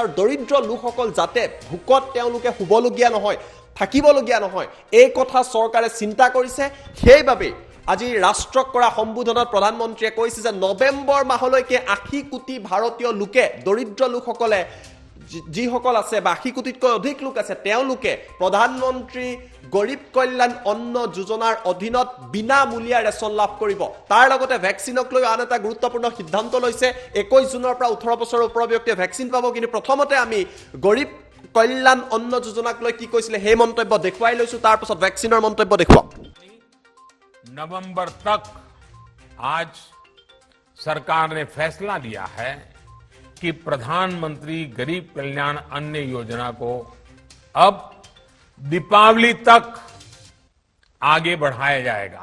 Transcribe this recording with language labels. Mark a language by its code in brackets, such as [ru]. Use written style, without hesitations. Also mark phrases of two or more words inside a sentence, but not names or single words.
[as] আৰু দৰিদ্ৰ লোকসকল যাতে ভোকত তেওঁলোকে শুবলগীয়া নহয় থাকিবলগীয়া নহয় এই কথা চৰকাৰে চিন্তা কৰিছে সেইবাবে আজি ৰাষ্ট্ৰক কৰা সম্বোধনত প্ৰধানমন্ত্ৰীয়ে কৈছে যে নৱেম্বৰ মাহলৈকে 80 কোটি ভাৰতীয় লোকে দৰিদ্ৰ লোকসকলে যিসকল আছে বা 80 কোটিতকৈ অধিক লোক আছে তেওঁলোকে প্ৰধানমন্ত্ৰী গৰীব কল্যাণ অন্ন যোজনাৰ অধীনত বিনামূলীয়া ৰেচন লাভ কৰিব। তাৰ লগতে ভেকচিনক লৈ আন এটা গুৰুত্বপূৰ্ণ সিদ্ধান্ত লৈছে 21 জুনৰ পৰা 18 বছৰৰ ওপৰৰ ব্যক্তিয়ে ভেকচিন পাব। কিন্তু প্ৰথমতে আমি গৰীব কল্যাণ অন্ন যোজনাক লৈ কি কৈছিলে সেই মন্তব্য দেখুৱাই লৈছো, তাৰ পাছত ভেকচিনৰ মন্তব্য দেখুৱাম। [hi] नवंबर तक आज सरकार ने फैसला लिया है कि प्रधानमंत्री गरीब कल्याण अन्न योजना को अब दीपावली तक आगे बढ़ाया जाएगा।